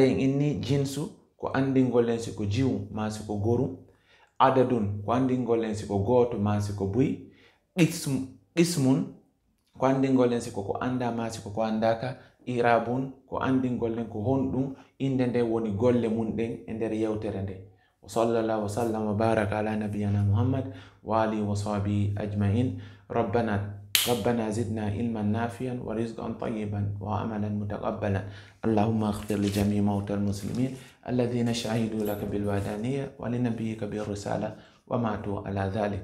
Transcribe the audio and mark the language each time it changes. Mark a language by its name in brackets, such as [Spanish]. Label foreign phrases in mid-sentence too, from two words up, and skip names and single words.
[Fula] Hare en inni jinsu ko andingol len siko jiwu ma siko goru. Adadun ko andingol len siko goto ma siko buy. Ismun ko andingol len siko ko anda ma siko ko andaka. Irabun ko andingol len ko honɗum inde nde woni golle mun ɗen e nder yewtere nde. [Arabic] وصلى الله وسلم وبارك على نبينا محمد وعلى آله وصحبه أجمعين. ربنا زدنا علما نافعا ورزقا طيبا وعملا متقبلا. اللهم اغفر لجميع موتى المسلمين الذين شهدوا لك بالوحدانية ولنبيك بالرسالة وماتوا على ذلك.